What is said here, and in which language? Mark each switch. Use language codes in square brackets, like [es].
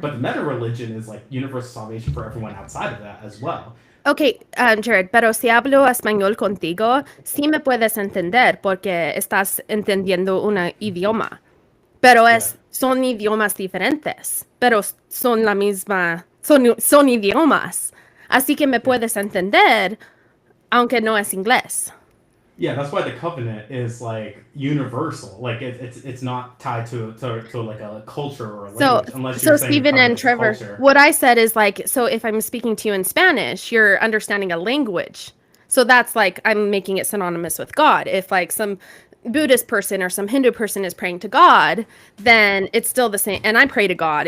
[en] But the meta religion is like universal salvation for everyone outside of that as well. [es] Ok, Jared, pero si hablo español contigo, sí me puedes entender porque estás entendiendo un idioma. Pero son idiomas diferentes, pero son la misma, son idiomas. Así que me puedes entender, aunque no es inglés. [en] Yeah, that's why the covenant is like universal. Like it's not tied to like a culture or a language, unless you're saying Stephen and covenant is Trevor, culture. what I said is like, so if I'm speaking to you in Spanish, you're understanding a language. So that's like I'm making it synonymous with God. If like some Buddhist person or some Hindu person is praying to God, then it's still the same. And I pray to God.